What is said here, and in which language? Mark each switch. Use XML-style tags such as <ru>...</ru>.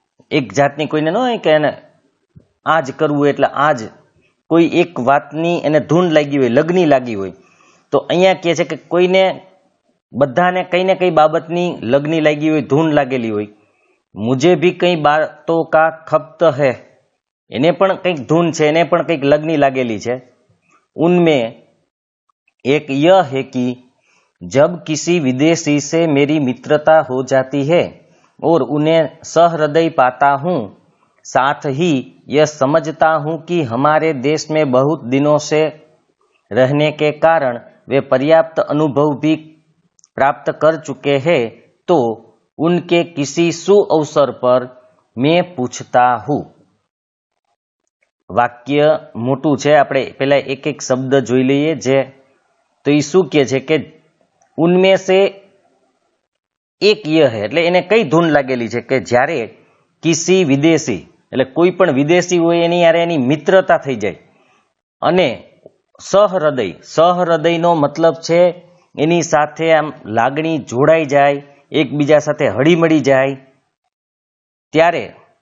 <gu>એક જાતની કોઈને ન હોય કે એને આજ કરવું એટલે આજ, કોઈ એક વાતની એને ધૂન લાગી હોય, લગની લાગી હોય, તો અહીંયા કહે છે કે કોઈને, બધાને કઈ ને કઈ બાબતની લગની લાગી હોય, ધૂન લાગેલી હોય.</gu> <hi>મુझे भी कई बातों का खब्त है,</hi> <gu>એને પણ કંઈક ધૂન છે, એને પણ કંઈક લગની લાગેલી છે.</gu> <hi>उनमें एक यह है कि जब किसी विदेशी से मेरी मित्रता हो जाती है और उन्हें सहृदय पाता हूँ, साथ ही यह समझता हूँ कि हमारे देश में बहुत दिनों से रहने के कारण वे पर्याप्त अनुभव भी प्राप्त कर चुके हैं, तो उनके किसी सुअवसर पर मैं पूछता हूँ।</hi> <gu>વાક્ય મોટું છે, આપણે પહેલા એક એક શબ્દ જોઈ લઈએ. જે તો એ શું કહે છે કે</gu> <hi>ઉનમે સે એક ય હે,</hi> <gu>એટલે એને કઈ ધૂન લાગેલી છે કે જ્યારે કિસી વિદેશી, એટલે કોઈ પણ વિદેશી હોય એની યારે એની મિત્રતા થઈ જાય, અને સહૃદયનો મતલબ છે એની સાથે આમ લાગણી જોડાઈ જાય, એકબીજા સાથે હળીમળી જાય ત્યારે.</gu>